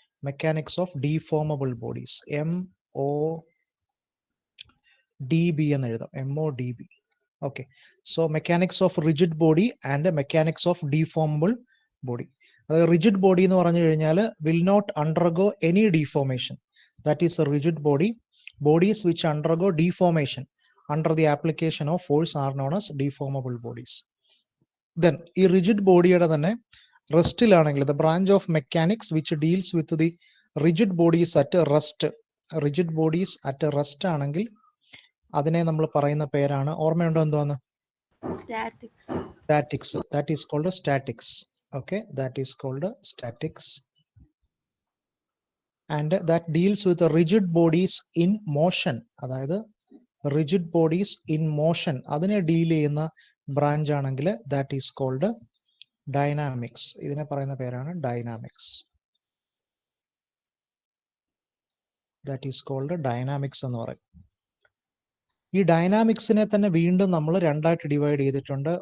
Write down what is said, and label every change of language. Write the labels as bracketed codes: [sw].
[en] mechanics of deformable bodies, MODB [ml] എന്ന് എഴുതാം, [en] MODB. Okay. So mechanics of rigid body and mechanics of deformable body. [ml] അതായത് rigid body എന്ന് പറഞ്ഞു കഴിഞ്ഞാൽ [en] Will not undergo any deformation. That is a rigid body. Bodies which undergo deformation under the application of force are known as deformable bodies. Then [ml] ഈ rigid ബോഡിയുടെ തന്നെ റെസ്റ്റിലാണെങ്കിൽ [en] the branch of mechanics which deals with the rigid bodies at rest. Rigid bodies at rest [ml] ആണെങ്കിൽ അതിനെ നമ്മൾ പറയുന്ന പേരാണ്, ഓർമ്മയുണ്ടോ എന്തുവാന്ന്? Statics. [en] That is called statics. Okay, that is called statics. And that deals with the rigid bodies in motion. [ml] അതായത് rigid bodies in motion അതിനെ deal ചെയ്യുന്ന ബ്രാഞ്ച് ആണെങ്കിൽ [en] That is called dynamics. [ml] ഇതിനെ പറയുന്ന പേരാണ് dynamics. [en] that is called dynamics [ml] എന്ന് പറയും. ഈ ഡൈനാമിക്സിനെ തന്നെ വീണ്ടും നമ്മൾ രണ്ടായിട്ട് ഡിവൈഡ് ചെയ്തിട്ടുണ്ട്.